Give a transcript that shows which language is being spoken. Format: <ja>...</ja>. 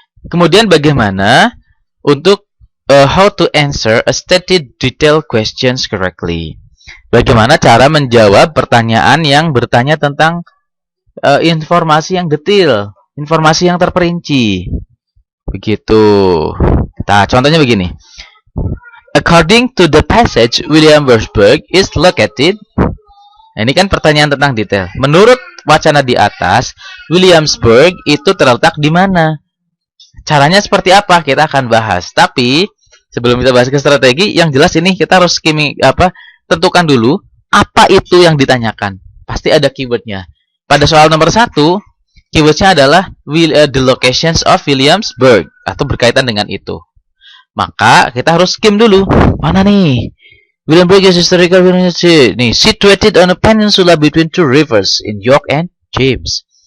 <id>Kemudian bagaimana untuk</id> <en>how to answer a stated detailed questions correctly?</en> <id>Bagaimana cara menjawab pertanyaan yang bertanya tentang informasi yang detail, informasi yang terperinci. Begitu. Nah, contohnya begini.</id> <en>According to the passage, Williamsburg is located.</en> <id>Nah, ini kan pertanyaan tentang detail. Menurut wacana di atas, Williamsburg itu terletak di mana? Caranya seperti apa? Kita akan bahas. Tapi sebelum kita bahas ke strategi, yang jelas ini kita harus tentukan dulu apa itu yang ditanyakan. Pasti ada keywordnya. Pada soal nomor 1, keywordnya adalah</id> <en>the locations of Williamsburg</en> <id>atau berkaitan dengan itu. Maka kita harus skim dulu. Mana nih?</id> <en>Williamsburg is historical nih, situated on a peninsula between two rivers in York and James.</en>